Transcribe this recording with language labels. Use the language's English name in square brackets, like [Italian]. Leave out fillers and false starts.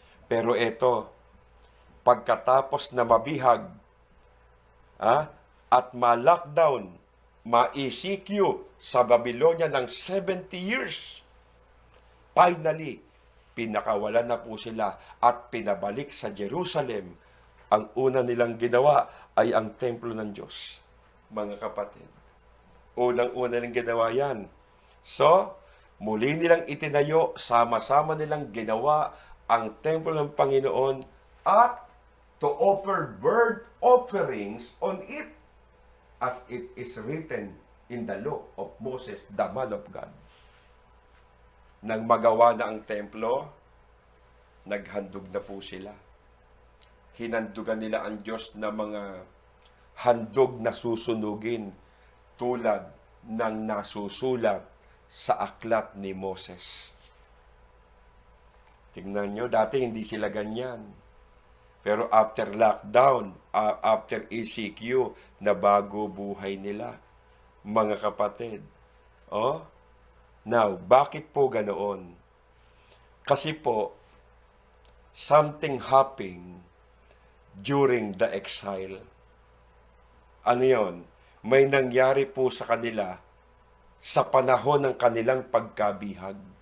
[Filipino] Pero eto, pagkatapos na mabihag, at ma-lockdown, ma-ECQ sa Babylonia ng 70 years, finally, pinakawalan na po sila at pinabalik sa Jerusalem. Ang una nilang ginawa ay ang templo ng Diyos, mga kapatid. Unang-una nilang ginawa yan. So, muli nilang itinayo, sama-sama nilang ginawa ang templo ng Panginoon at [English] to offer burnt offerings on it, as it is written in the law of Moses, the man of God. [Filipino] Nang magawa na ang templo, naghandog na po sila. Hinandugan nila ang Diyos na mga handog na susunugin tulad ng nasusulat sa aklat ni Moses. Tingnan nyo, dati hindi sila ganyan. Pero [English] after lockdown, after ECQ, [Filipino] nabago buhay nila. Mga kapatid. Now, bakit po ganoon? Kasi po, [English] something happened during the exile. [Filipino] Ano yon? May nangyari po sa kanila sa panahon ng kanilang pagkabihag.